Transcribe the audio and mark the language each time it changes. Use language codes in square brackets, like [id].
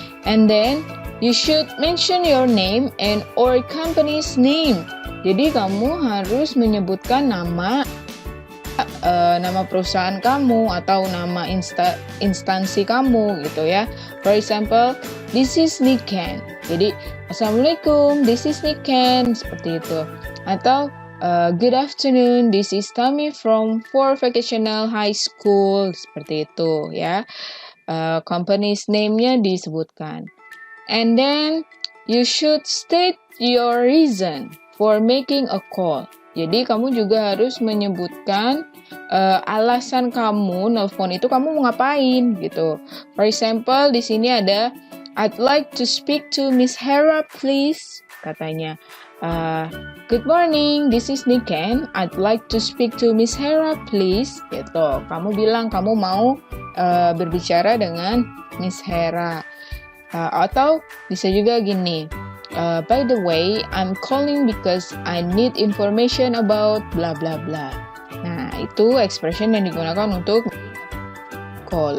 [en] And then you should mention your name and or company's name. [id] Jadi kamu harus menyebutkan nama perusahaan kamu atau nama instansi kamu gitu ya. [en] For example, this is Niken. [id] Jadi assalamualaikum, [en] this is Niken, [id] seperti itu. Atau [en] good afternoon, this is Tami from For Vocational High School, [id] seperti itu ya. [en] Company's [id] name-nya disebutkan. [en] And then you should state your reason for making a call. [id] Jadi kamu juga harus menyebutkan alasan kamu nelpon itu, kamu mau ngapain gitu. [en] For example, [id] di sini ada [en] I'd like to speak to Miss Hera please. [id] katanya, [en] "Good morning, this is Niken. I'd like to speak to Miss Hera, please." [id] Gitu. Kamu bilang kamu mau berbicara dengan Miss Hera. Atau bisa juga gini, [en] "By the way, I'm calling because I need information about bla bla bla." [id] Nah, itu expression yang digunakan untuk call.